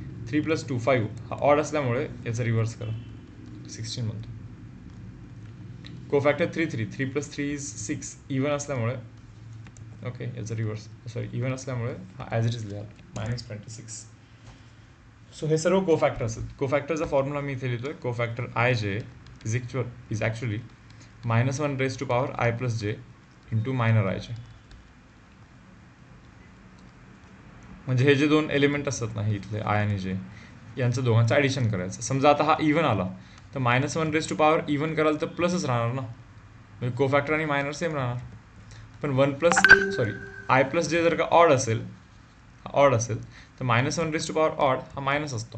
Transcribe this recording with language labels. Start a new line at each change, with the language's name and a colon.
Marathi: 3 + 2 5 हा ऑड असल्यामुळे याचा रिव्हर्स करा, 16 बनतो. कोफॅक्टर 3 3, 3 + 3 इज 6, इव्हन असल्यामुळे ओके याचा रिव्हर्स, सॉरी इव्हन असल्यामुळे हा ॲज इट इज लिहा -26. सो हे सर्व कोफॅक्टर्स आहेत. कोफॅक्टरचा फॉर्म्युला मी इथे लिहितोय.
English: Cofactor IJ is actually -1 raised to power I + j into minor IJ.
Marathi: म्हणजे हे जे दोन एलिमेंट असतात ना, हे इथले आय आणि जे, यांचं दोघांचं ॲडिशन करायचं. समजा आता हा इव्हन आला तर -1
English: raised to power
Marathi: इव्हन कराल तर प्लसच राहणार ना, म्हणजे कोफॅक्टर आणि मायनर सेम राहणार. पण I + j जर का ऑड असेल तर -1
English: raised to power
Marathi: ऑड हा मायनस असतो.